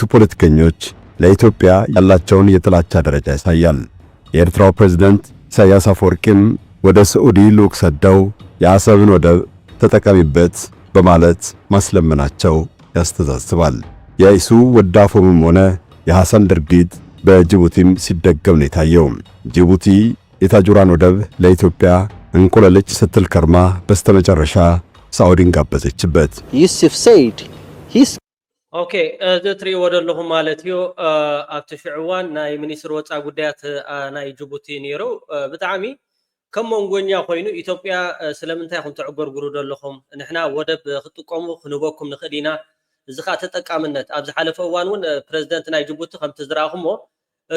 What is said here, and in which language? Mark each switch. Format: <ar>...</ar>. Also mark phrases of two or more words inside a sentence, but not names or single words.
<am>ፖለቲከኞች ለኢትዮጵያ ያላቸውን የጥላቻ ደረጃ ያሳያል። የኤርትራው ፕሬዝዳንት ኢሳያስ አፈወርቂም ወደ ሳዑዲ ልዑክ ሰደው የአሰብን ወደብ ተጠቀሚበት በማለት ማስለመናቸው ያስተዛዝባል። የኢሱ ወዳፎምም ሆነ የሐሰን ድርጊት በጅቡቲም ሲደገም ነው የታየው። ጅቡቲ የታጁራን ወደብ ለኢትዮጵያ እንቆለለች ስትል ከርማ በስተመጨረሻ ሳዑዲን ጋበዘችበት። ዩሱፍ ሰይድ</am> <ti>ኦኬ እዚ ትሪእዎ ዘለኹም ማለት እዩ ኣብቲ ሽዑ እዋን ናይ ሚኒስትር ወፃኢ ጉዳያት ናይ ጅቡቲ ነይሩ ብጣዕሚ ከም መንጎኛ ኮይኑ ኢትዮጵያ ስለምንታይ ኢኹም ተዕጎርጉሩ ዘለኹም ንሕና ወደብ ክጥቀሙ ክንበኩም ንኽእል ኢና እዚ ከዓ ተጠቃምነት ኣብ ዝሓለፈ እዋን እውን ፕረዚደንት ናይ ጅቡቲ ከምቲ ዝረኣኹሞ እቲ</ti>